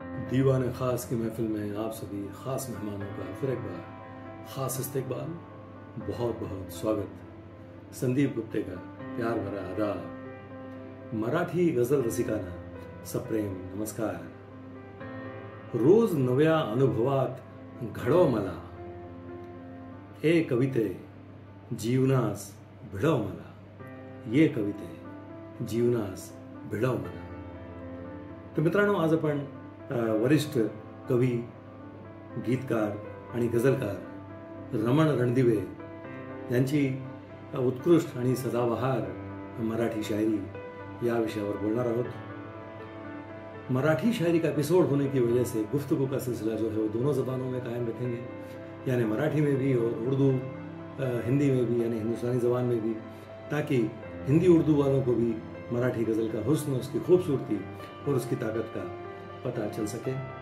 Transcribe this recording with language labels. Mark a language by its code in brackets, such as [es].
[hi] दीवाने खास की महफिल में आप सभी खास मेहमानों का फिर एक बार खास इस्तकबाल, बहुत बहुत स्वागत. संदीप गुप्ते का प्यार भरा आदाब. [mr] मराठी गझल रसिकांना सप्रेम नमस्कार. रोज नव्या अनुभवात घडव मला, हे कविते जीवनास भिडव मला. ये कविते जीवनास भिडव मला. तर मित्रांनो, आज आपण वरिष्ठ कवी, गीतकार आणि गझलकार रमण रणदिवे यांची उत्कृष्ट आणि सदाबहार मराठी शायरी या विषयावर बोलणार आहोत. [hi] मराठी शायरी का एपिसोड होने की वजह से गुफ्तगू का सिलसिला जो है वो दोनों ज़बानों में कायम रखेंगे, यानी मराठी में भी और उर्दू हिंदी में भी, यानी हिंदुस्तानी ज़बान में भी, ताकि हिंदी उर्दू वालों को भी मराठी गज़ल का हुस्न, उसकी खूबसूरती और उसकी ताकत का पता चल सके.